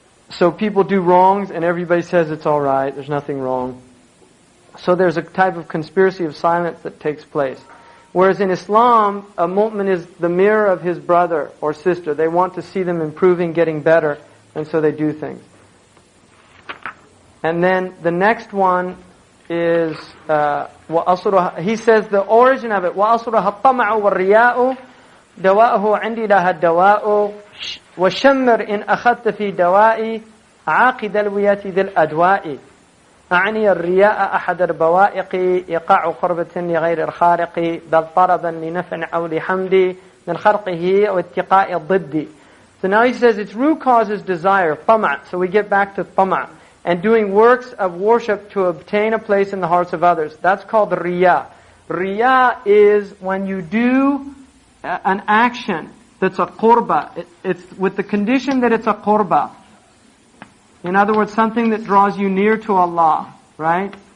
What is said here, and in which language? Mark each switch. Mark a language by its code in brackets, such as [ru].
[en] So people do wrongs and everybody says it's alright, there's nothing wrong. So there's a type of conspiracy of silence that takes place. Whereas in Islam, a mu'min is the mirror of his brother or sister. They want to see them improving, getting better, and so they do things. And then the next one is, he says the origin of it, [ar] وَأَصْرُهَا الطَّمَعُ وَالرِّيَاءُ دَوَاءُهُ عِنْدِي لَهَا الدَّوَاءُ وَشَمِّرْ إِنْ أَخَذْتَ فِي دَوَائِي عَاقِدَ الْوِيَةِ ذِي الْأَدْوَاءِ أعني الرياء أحد البوائق إيقاع قربة لغير الخارق بل طربا لنفع أو لحمد من خرقه واتقاء الضد. [en] So now he says its root cause is desire, tama'. So we get back to tama'. And doing works of worship to obtain a place in the hearts of others. That's called riya. Riya is when you do an action that's a qurba. It's with the condition that it's a qurba. In other words, something that draws you near to Allah, right?